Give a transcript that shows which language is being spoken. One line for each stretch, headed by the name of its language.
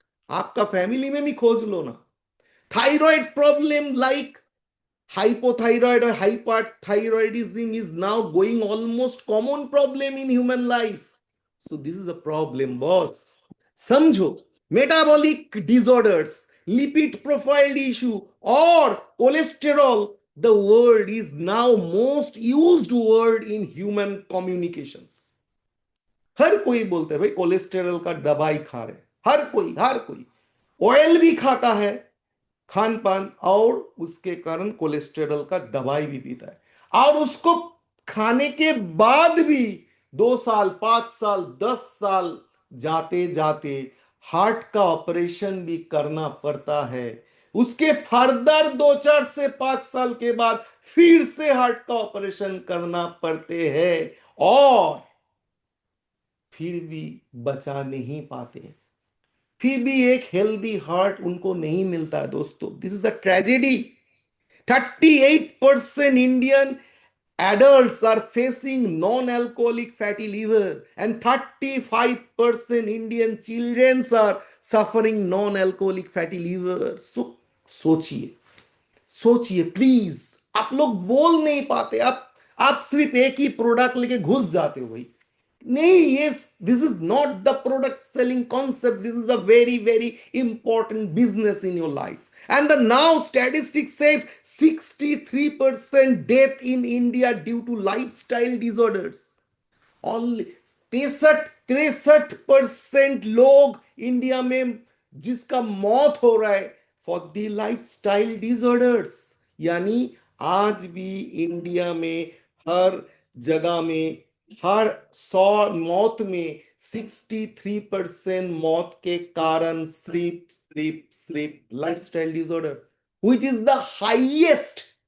Hindi: आपका फैमिली में भी खोज लो ना।
English: Thyroid problem like hypothyroid or hyperthyroidism is now going almost common problem in human life. So this is a problem, boss.
Hindi: समझो,
English: metabolic disorders, lipid profile issue or cholesterol, the word is now most used word in human communications.
Hindi: हर कोई बोलता है भाई cholesterol का दवाई खा रहे, हर कोई ऑयल भी खाता है, खान पान, और उसके कारण कोलेस्टेरॉल का दवाई भी पीता है। और उसको खाने के बाद भी 2 साल, 5 साल, 10 साल जाते जाते हार्ट का ऑपरेशन भी करना पड़ता है। उसके फर्दर 2, 4 से 5 साल के बाद फिर से हार्ट का ऑपरेशन करना पड़ते हैं, और फिर भी बचा नहीं पाते, फिर भी एक हेल्दी हार्ट उनको नहीं मिलता है। दोस्तों,
English: This is the tragedy. 38% Indian adults are facing non-alcoholic fatty liver and 35% Indian children are suffering non-alcoholic fatty liver.
Hindi: So सोचिए, सोचिए प्लीज। आप लोग बोल नहीं पाते, आप सिर्फ एक ही प्रोडक्ट लेके घुस जाते हो भाई। नहीं,
English: yes, this is not the product selling concept. This is a very, very important business in your life. And the now statistics says 63% death in India due to lifestyle disorders.
Hindi: Only 63% लोग India में जिसका मौत हो रहा है
English: For the lifestyle disorders.
Hindi: यानी आज भी इंडिया में हर जगह में, हर 100 मौत में 63% मौत के कारण सिर्फ lifestyle disorder,
English: Which is the highest.